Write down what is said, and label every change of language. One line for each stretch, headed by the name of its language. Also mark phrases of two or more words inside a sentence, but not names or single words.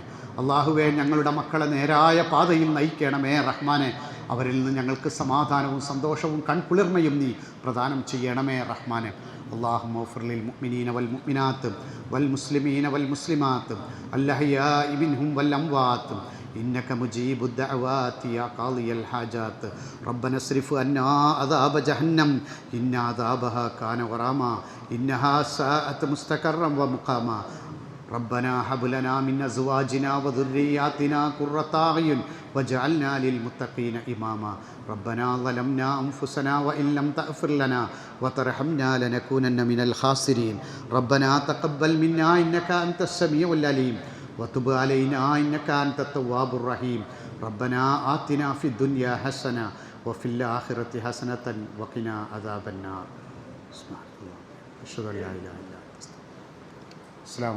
Malayalam: അള്ളാഹുവേ, ഞങ്ങളുടെ മക്കളെ നേരായ പാതയിൽ നയിക്കണമേ റഹ്മാനെ. അവരിൽ നിന്ന് ഞങ്ങൾക്ക് സമാധാനവും സന്തോഷവും കൺകുളിർമയും നീ പ്രദാനം ചെയ്യണമേ റഹ്മാനെ.
Arabic: اللهم اغفر للمؤمنين والمؤمنات والمسلمين والمسلمات الأحياء منهم والأموات إنك مجيب الدعوات يا قاضي الحاجات ربنا اصرف عنا عذاب جهنم إن عذابها كان غراما إنها ساءت مستقرا ومقاما ربنا هب لنا من أزواجنا وذرياتنا قرة أعين واجعلنا للمتقين إماما ربنا ظلمنا أنفسنا وإن لم تغفر لنا وترحمنا لنكونن من الخاسرين ربنا تقبل منا إنك أنت السميع العليم وتب علينا إنك أنت التواب الرحيم ربنا آتنا في الدنيا حسنة وفي الآخرة حسنة وقنا عذاب النار أشهد أن لا إله إلا أنت.